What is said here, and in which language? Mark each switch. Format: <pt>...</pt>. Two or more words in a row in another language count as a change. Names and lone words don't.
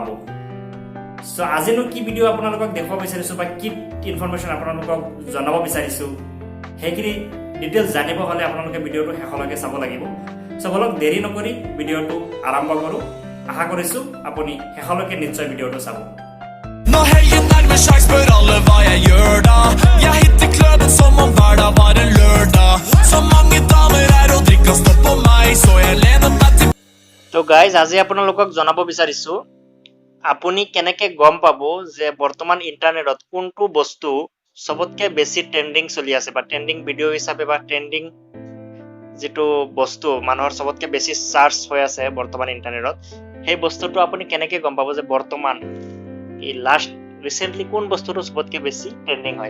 <as>সো আজিনো কি ভিডিঅ' আপোনালোকক দেখুৱাব বিচাৰিছোঁ বা কি ইনফৰমেশ্যন আপোনালোকক জনাব বিচাৰিছোঁ, সেইখিনি ডিটেইলছ জানিব হ'লে আপোনালোকে ভিডিঅ'টো শেষলৈকে চাব লাগিব। সো বলক দেৰি নকৰি ভিডিঅ'টো আৰম্ভ কৰোঁ। আশা কৰিছোঁ আপুনি শেষলৈকে নিশ্চয় ভিডিঅ'টো চাব।</as> <no>Når helgen nærmer seg, spør alle hva jeg gjør da. Jeg hitter kløben som om hverdag var en lørdag. Så mange damer er og drikker stopp på meg, så jeg lener meg til.</no> <as>তো গাইজ, আজি আপোনালোকক জনাব বিচাৰিছোঁ আপুনি কেনেকৈ গম পাব যে বৰ্তমান ইণ্টাৰনেটত কোনটো বস্তু চবতকৈ বেছি ট্ৰেণ্ডিং চলি আছে বা ট্ৰেণ্ডিং ভিডিঅ' হিচাপে বা ট্ৰেণ্ডিং যিটো বস্তু মানুহৰ চবতকৈ বেছি চাৰ্চ হৈ আছে বৰ্তমান ইণ্টাৰনেটত, সেই বস্তুটো আপুনি কেনেকৈ গম পাব যে বৰ্তমান এই</as> <en>last recently</en> <as>কোন বস্তুটো চবতকৈ বেছি ট্ৰেণ্ডিং হয়।</as>